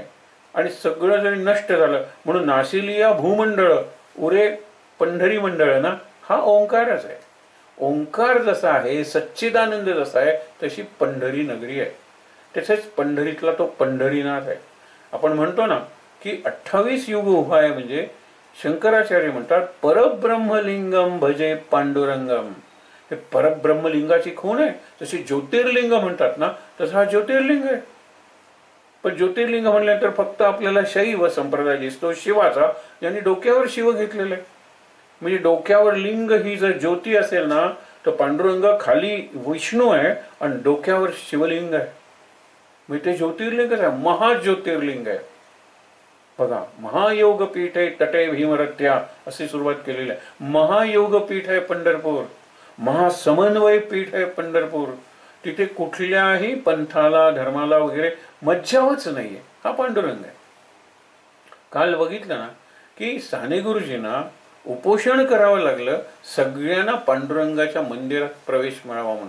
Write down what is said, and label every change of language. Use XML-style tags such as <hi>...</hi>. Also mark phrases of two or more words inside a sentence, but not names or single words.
<mr>आणि सगळं जरी नष्ट झालं म्हणून नाशिलिया भूमंडळ उरे पंढरी मंडळ ना, हा ओंकारच आहे. ओंकार जसा आहे, सच्चिदानंद जसा आहे, तशी पंढरी नगरी आहे. तसेच पंढरीतला तो पंढरीनाथ आहे. आपण म्हणतो ना की 28 युग उभा आहे म्हणजे शंकराचार्य म्हणतात</mr> <sa>परब्रह्मलिंगम भजे पांडुरंगम.</sa> <mr>हे परब्रह्मलिंगाची खूण आहे. जशी ज्योतिर्लिंग म्हणतात ना, तसं हा ज्योतिर्लिंग आहे. पण ज्योतिर्लिंग म्हणल्यानंतर फक्त आपल्याला शैव संप्रदाय दिसतो शिवाचा, ज्यांनी डोक्यावर शिव घेतलेलं आहे. म्हणजे डोक्यावर लिंग ही जर ज्योती असेल ना, तर पांडुरंग खाली विष्णू आहे आणि डोक्यावर शिवलिंग आहे. म्हणजे ते ज्योतिर्लिंगच आहे, महाज्योतिर्लिंग आहे. बघा, महायोग पीठ आहे</mr> <sa>तटे भीमरथ्या</sa> <mr>अशी सुरुवात केलेली आहे. महायोग पीठ आहे पंढरपूर, महासमन्वय पीठ आहे पंढरपूर. तिथे कुठल्याही पंथाला धर्माला वगैरे मज्जावच नाहीये. हा पांडुरंग आहे. काल बघितलं ना की साने गुरुजींना उपोषण करावं लागलं सगळ्यांना पांडुरंगाच्या मंदिरात प्रवेश मिळावा म्हणून.</mr>